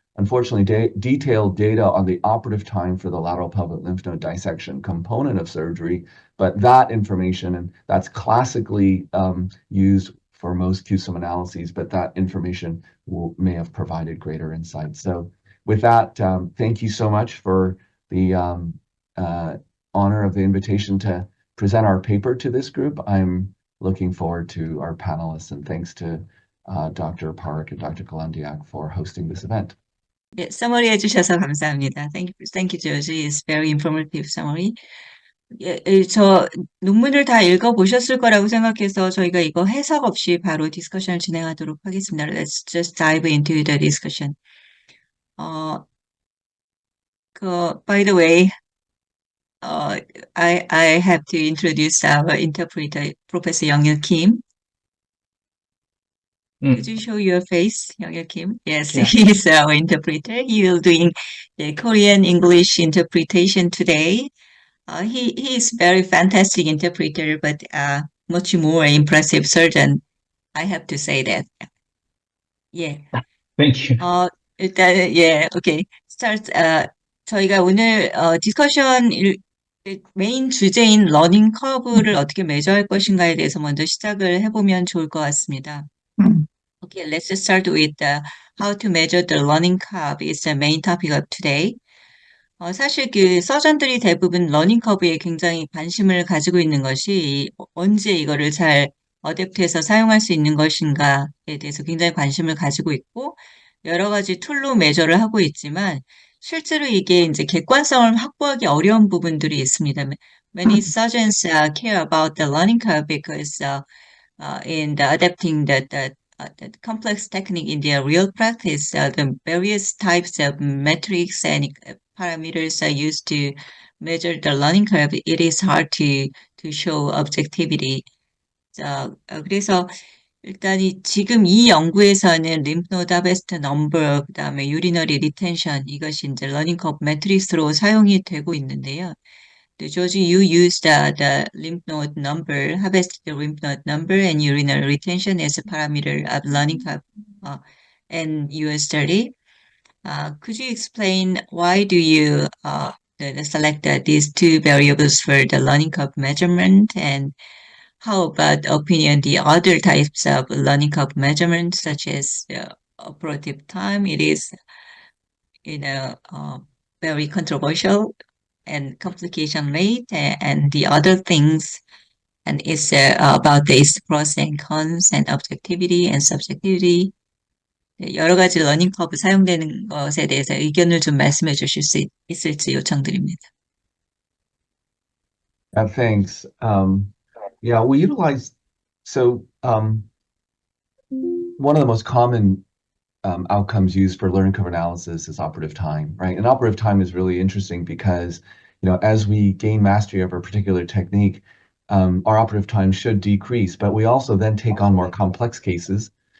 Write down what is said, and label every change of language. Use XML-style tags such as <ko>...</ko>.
<en>unfortunately, detailed data on the operative time for the lateral pelvic lymph node dissection component of surgery, but that information, and that's classically used for most QSUM analyses, but that information may have provided greater insight. So with that, thank you so much for the honor of the invitation to present our paper to this group. I'm looking forward to our panelists, and thanks to Dr. Park and Dr. Galandiak for hosting this event.</en> <ko>네, summary 해주셔서 감사합니다.</ko> <en>Thank you, Georgie. It's very informative summary.</en> <ko>저 논문을 다 읽어보셨을 거라고 생각해서 저희가 이거 해석 없이 바로 디스커션을 진행하도록 하겠습니다.</ko> <en>Let's just dive into the discussion. By the way, I have to introduce our interpreter, Professor Young-Il Kim. Could you show your face, Young-Il Kim? Yes, Yeah. he is our interpreter. He will doing the Korean English interpretation today. He is very fantastic interpreter, but much more impressive surgeon. I have to say that. Yeah. Thank you.</en> <ko>일단</ko> <en>okay. Start.</en> <ko>저희가 오늘 디스커션 메인 주제인 러닝 커브를 어떻게 매저할 것인가에 대해서 먼저 시작을 해보면 좋을 것 같습니다.</ko> <en>Okay, let's just start with how to measure the learning curve is the main topic of today.</en> <ko>사실 그 서전들이 대부분 러닝 커브에 굉장히 관심을 가지고 있는 것이 언제 이거를 잘 어댑트해서 사용할 수 있는 것인가에 대해서 굉장히 관심을 가지고 있고 여러 가지 툴로 매저를 하고 있지만 실제로 이게 이제 객관성을 확보하기 어려운 부분들이 있습니다.</ko> <en>Many surgeons care about the learning curve because in the adapting the complex technique in their real practice, the various types of metrics and parameters are used to measure the learning curve. It is hard to show objectivity.</en> <ko>그래서 일단 지금 이 연구에서는 lymph node harvest number, 그다음에 urinary retention 이것이 이제 learning curve 매트릭스로 사용이 되고 있는데요.</ko> <en>George, you used the lymph node number, harvested lymph node number and urinary retention as a parameter of learning curve in your study. Could you explain why do you select these two variables for the learning curve measurement, and how about opinion the other types of learning curve measurement such as operative time? It is, very controversial, and complication rate and the other things, and it's about its pros and cons and objectivity and subjectivity.</en> <ko>여러 가지 러닝 커브 사용되는 것에 대해서 의견을 좀 말씀해 주실 수 있을지 요청드립니다.</ko> <en>Thanks. Yeah, we utilize, one of the most common outcomes used for learning curve analysis is operative time, right? And operative time is really interesting because, as we gain mastery of a particular technique, our operative time should decrease, but we also then take on more complex cases.</en>